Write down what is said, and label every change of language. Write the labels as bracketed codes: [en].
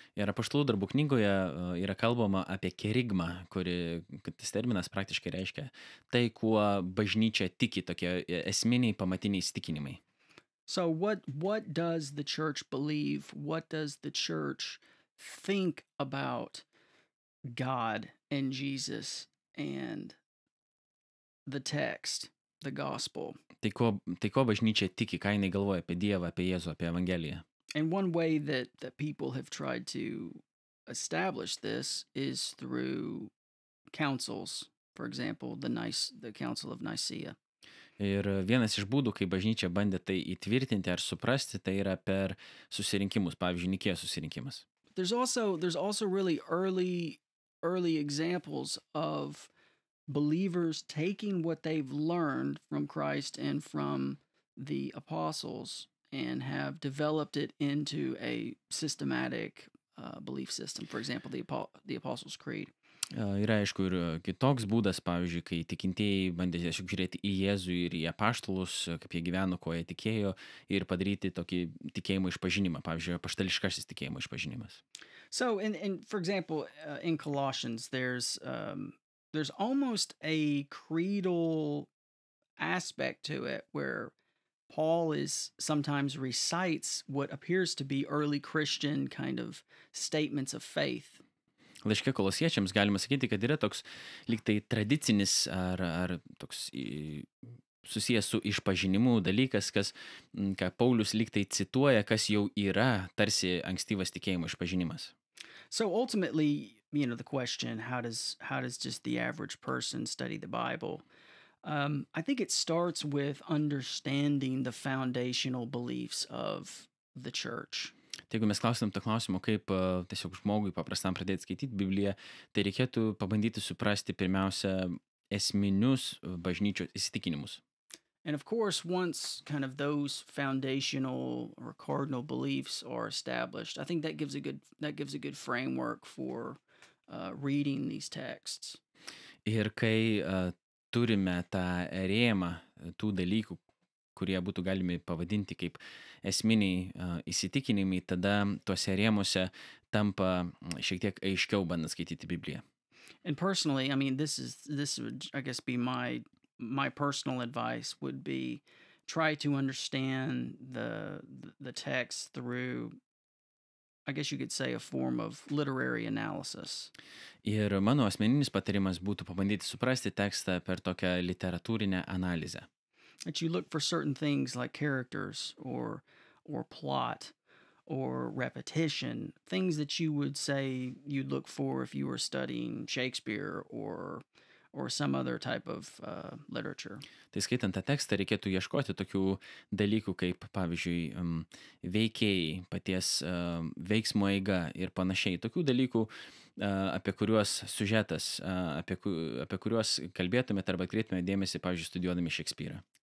[lt] Ir apaštalų darbų knygoje yra kalbama apie kerigmą, kad tas terminas praktiškai reiškia tai, kuo bažnyčia tiki, tokie esminiai pamatiniai įsitikinimai. [en] So what does the church believe? What does the church think about God and Jesus and the text, the gospel? [lt] Tai ko bažnyčia tiki, ką jinai galvoja apie Dievą, apie Jėzų, apie Evangeliją. [en] And one way that people have tried to establish this is through councils. For example, the Council of Nicaea. [lt] Ir vienas iš būdų, kai bažnyčia bandė tai įtvirtinti ar suprasti, tai yra per susirinkimus, pavyzdžiui, Nikėjos susirinkimas. [en] There's also really early examples of believers taking what they've learned from Christ and from the apostles and have developed it into a systematic belief system. For example, the Apostles' Creed. [lt] Yra, aišku, ir kitoks būdas, pavyzdžiui, kai tikintieji bandė tiesiog žiūrėti į Jėzų ir į apaštalus, kaip jie gyveno, ko jie tikėjo, ir padaryti tokį tikėjimo išpažinimą, pavyzdžiui, apaštališkasis tikėjimo išpažinimas. [en] So, for example, in Colossians, there's almost a creedal aspect to it where Paul sometimes recites what appears to be early Christian kind of statements of faith. [lt] Laiške kolosiečiams galima sakyti, kad yra toks lyg tai tradicinis ar toks susijęs su išpažinimu dalykas, ką Paulius lyg tai cituoja, kas jau yra tarsi ankstyvas tikėjimo išpažinimas. [en] So ultimately, the question, how does just the average person study the Bible? I think it starts with understanding the foundational beliefs of the church. [lt] Tai jeigu mes klausim to klausimo, kaip tiesiog žmogui paprastam pradėti skaityti Bibliją, tai reikėtų pabandyti suprasti pirmiausia esminius bažnyčios įsitikinimus. [en] And of course, once kind of those foundational or cardinal beliefs are established, I think that gives a good framework for reading these texts. [lt] Ir kai turime tą rėmą tų dalykų, kurie būtų galimi pavadinti kaip esminiai įsitikinimai, tada tuose rėmuose tampa šiek tiek aiškiau bandant skaityti Bibliją. [en] And personally, I mean, this would, I guess, be my personal advice would be try to understand the text through, I guess you could say, a form of literary analysis. [lt] Ir mano asmeninis patarimas būtų pabandyti suprasti tekstą per tokią literatūrinę analizę. [en] That you look for certain things like characters or plot or repetition, things that you would say you'd look for if you were studying Shakespeare or some other type of literature. [lt] Tai skaitant tą tekstą reikėtų ieškoti tokių dalykų kaip, pavyzdžiui, veikėjai, paties veiksmo eiga ir panašiai. Tokių dalykų, apie kuriuos siužetas, apie kuriuos kalbėtumėte arba atkreiptumėte dėmesį, pavyzdžiui, studijuodami Šekspyrą.